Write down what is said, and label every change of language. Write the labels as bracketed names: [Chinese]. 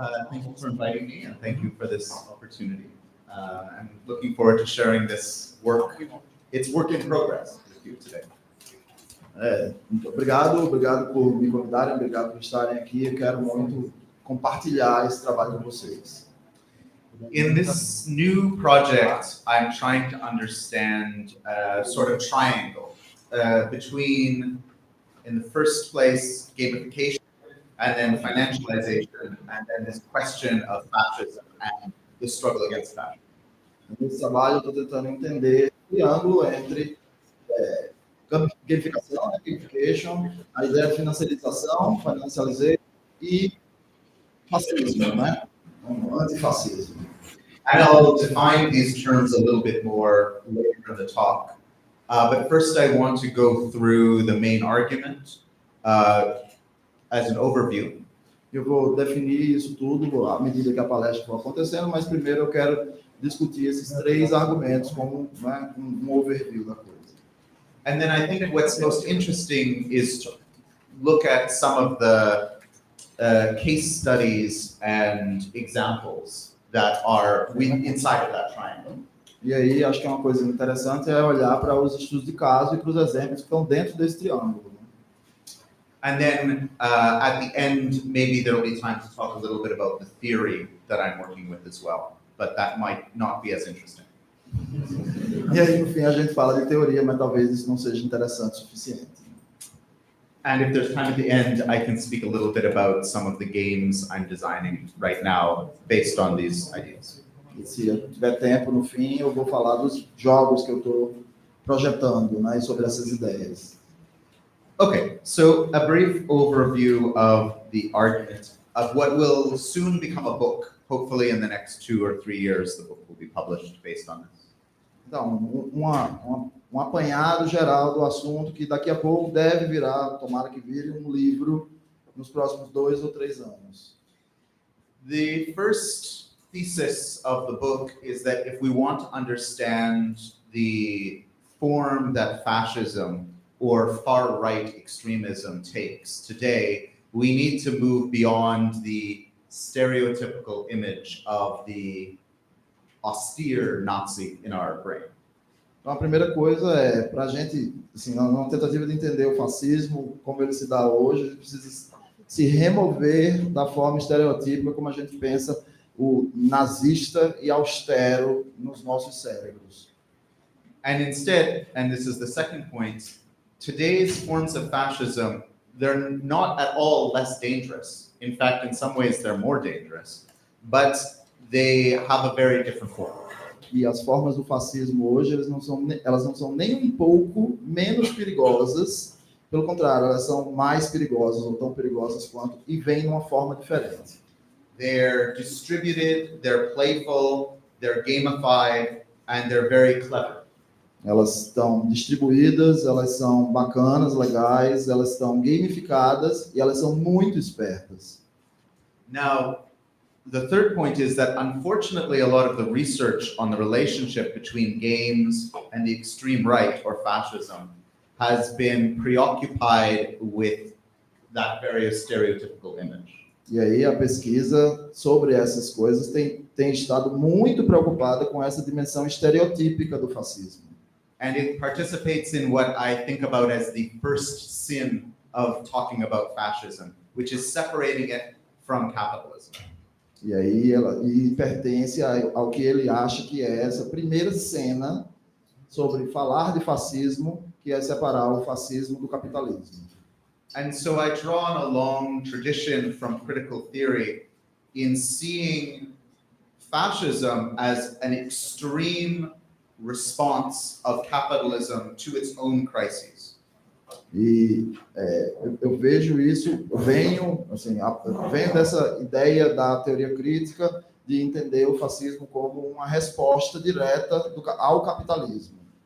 [English] Thank you for inviting me, and thank you for this opportunity. I'm looking forward to sharing this work. It's work in progress with you today. [Portuguese] Muito obrigado por me convidarem, obrigado por estarem aqui. Eu quero muito compartilhar esse trabalho com vocês. [English] In this new project, I'm trying to understand a sort of triangle between, in the first place, gamification, and then financialization, and then this question of fascism and the struggle against fascism. [Portuguese] Nesse trabalho, eu estou tentando entender o triângulo entre gamificação, gamification, a ideia de financialização, financialization e fascismo, né? Antifascismo. [English] And I'll define these terms a little bit more later in the talk. But first I want to go through the main argument as an overview. [Portuguese] Eu vou definir isso tudo à medida que a palestra for acontecendo, mas primeiro eu quero discutir esses 3 argumentos como, né, um overview da coisa. [English] And then I think what's most interesting is to look at some of the case studies and examples that are inside of that triangle. [Portuguese] E aí, acho que uma coisa interessante é olhar para os estudos de caso e para os exemplos que estão dentro desse triângulo. [English] And then at the end, maybe there will be time to talk a little bit about the theory that I'm working with as well, but that might not be as interesting. [Portuguese] E aí, no fim, a gente fala de teoria, mas talvez isso não seja interessante o suficiente. [English] And if there's time at the end, I can speak a little bit about some of the games I'm designing right now based on these ideas. [Portuguese] E se eu tiver tempo, no fim, eu vou falar dos jogos que eu estou projetando, né, e sobre essas ideias. [English] Okay, so a brief overview of the argument of what will soon become a book. Hopefully in the next 2 or 3 years, the book will be published based on this. [Portuguese] Então, um apanhado geral do assunto que daqui a pouco deve virar, tomara que vire um livro nos próximos 2 ou 3 anos. [English] The first thesis of the book is that if we want to understand the form that fascism or far-right extremism takes today, we need to move beyond the stereotypical image of the austere Nazi in our brain. [Portuguese] Então, a primeira coisa é, para a gente, assim, na tentativa de entender o fascismo, como ele se dá hoje, a gente precisa se remover da forma estereotípica como a gente pensa o nazista e austero nos nossos cérebros. [English] And instead, and this is the second point, today's forms of fascism, they're not at all less dangerous. In fact, in some ways, they're more dangerous, but they have a very different form. [Portuguese] E as formas do fascismo hoje, elas não são nem um pouco menos perigosas, pelo contrário, elas são mais perigosas ou tão perigosas quanto, e vêm numa forma diferente. [English] They're distributed, they're playful, they're gamified, and they're very clever. [Portuguese] Elas estão distribuídas, elas são bacanas, legais, elas estão gamificadas e elas são muito espertas. [English] Now, the third point is that unfortunately a lot of the research on the relationship between games and the extreme right or fascism has been preoccupied with that very stereotypical image. [Portuguese] E aí a pesquisa sobre essas coisas tem estado muito preocupada com essa dimensão estereotípica do fascismo. [English] And it participates in what I think about as the first sin of talking about fascism, which is separating it from capitalism. [Portuguese] E aí e pertence ao que ele acha que é essa primeira cena sobre falar de fascismo, que é separar o fascismo do capitalismo. [English] And so I draw on a long tradition from critical theory in seeing fascism as an extreme response of capitalism to its own crises. [Portuguese] E eu vejo isso, venho dessa ideia da teoria crítica de entender o fascismo como uma resposta direta ao capitalismo.